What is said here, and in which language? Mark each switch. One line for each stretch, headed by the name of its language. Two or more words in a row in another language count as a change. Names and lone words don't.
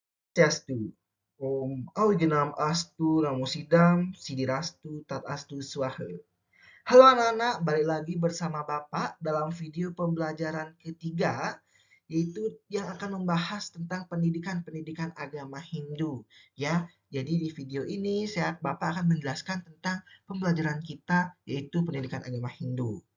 Sanskrit: Swastiastu. Om Awigenam Astu Namo Sidam Sidirastu Tat Astu Swaha.
Indonesian: Halo anak-anak, balik lagi bersama Bapak dalam video pembelajaran ketiga, yaitu yang akan membahas tentang pendidikan agama Hindu. Ya, jadi di video ini Bapak akan menjelaskan tentang pembelajaran kita, yaitu pendidikan agama Hindu.